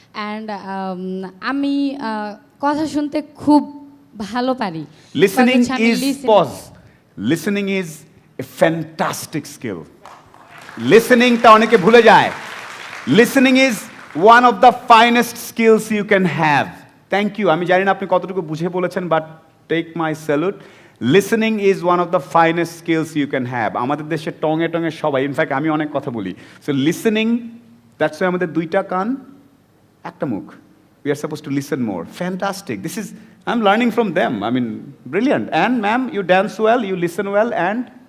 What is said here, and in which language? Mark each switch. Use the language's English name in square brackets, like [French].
[Bangla] And আমি কথা শুনতে খুব ভালো পারি। [English] Listening [Bangla] কারণ হচ্ছে আমি [English] is, pause. Listening is a fantastic skill. [Bangla] Listening টা অনেকে ভুলে যায়। [English] Listening is one of the finest skills you can have. Thank you. [Bangla] আমি জানি না আপনি কতটুকু বুঝে বলেছেন, [English] but take my salute. Listening is one of the finest skills you can have. [Bangla] আমাদের দেশে টঙে টঙে সবাই, ইনফ্যাক্ট আমি অনেক কথা বলি। [English] So listening, that's why [Bangla] আমাদের 2টা কান, একটা মুখ। [English] We are supposed to listen more. Fantastic. This is, I'm learning from them. I mean, brilliant. And ma'am, you dance well, you listen well, and